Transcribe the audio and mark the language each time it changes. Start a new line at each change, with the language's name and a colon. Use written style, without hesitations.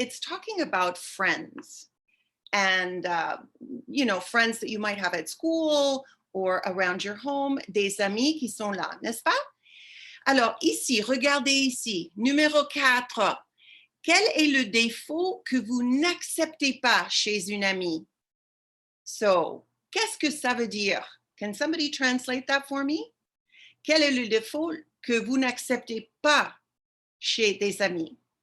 English: It's talking about friends and, you know, friends that you might have at school or around your home,
French: des amis qui sont là, n'est-ce pas? Alors ici, regardez ici, numéro 4. Quel est le défaut que vous n'acceptez pas chez une amie? So, qu'est-ce que ça veut dire?
English: Can somebody translate that for me?
French: Quel est le défaut que vous n'acceptez pas chez des amis?